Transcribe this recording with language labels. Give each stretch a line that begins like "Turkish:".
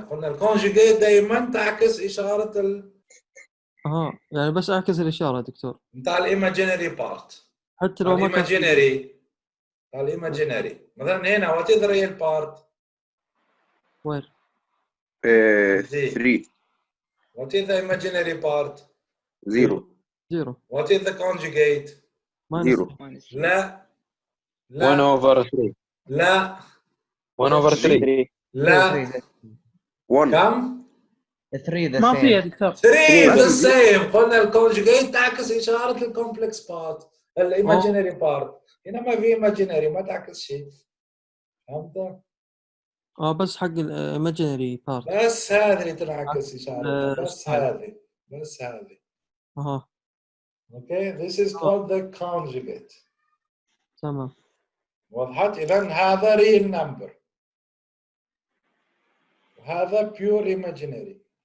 Arabic: قلنا الconjugate دائما تعكس إشارة يعني بس اعكس الاشاره يا دكتور بتاع الايماجينري بارت. حتى لو ما كان الايماجينري مثلا هنا
English: what is the real part؟
Arabic: وين 3.
English: what is the imaginary part؟ 0. 0 what is the conjugate؟ 0.
Arabic: لا 1 لا
English: over 3.
Arabic: لا
English: 1 over 3.
Arabic: لا 1. كم؟ 3 ما في يا دكتور
English: 3 the same.
Arabic: قلنا الكونجugate تعكس إشارة الكومبلكس بارت الايماجينري بارت. هنا ما في ايماجينري ما تعكس شيء. فهمت؟ بس حق الايماجينري بارت بس هذه اللي تنعكس إشارتها. بس هذه
English: Okay, this is called the conjugate.
Arabic: تمام. وضحت؟ إذن هذا
English: real number
Arabic: وهذا
English: pure imaginary.